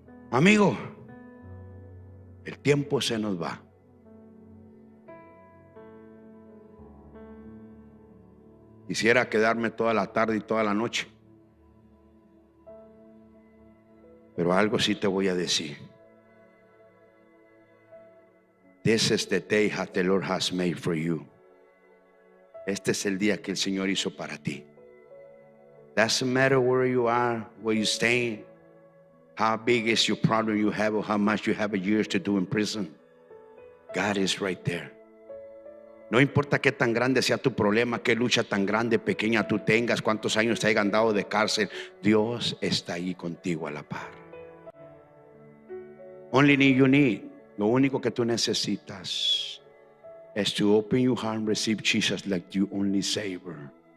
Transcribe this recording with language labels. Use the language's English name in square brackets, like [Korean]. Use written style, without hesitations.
[Spanish] Amigo, el tiempo se nos va. Quisiera quedarme toda la tarde y toda la noche, pero algo sí te voy a decir. [English] This is the day that the Lord has made for you. [Spanish] Este es el día que el Señor hizo para ti. [English] Doesn't matter where you are, where you're staying, how big is your problem you have, or how much you have a years to do in prison. God is right there. [Spanish] No importa qué tan grande sea tu problema, qué lucha tan grande, pequeña tú tengas, cuántos años te hayan dado de cárcel, Dios está ahí contigo a la par. [English] Only thing you need, [Spanish] lo único que tú necesitas es [English] to open your heart and receive Jesus like your only Savior.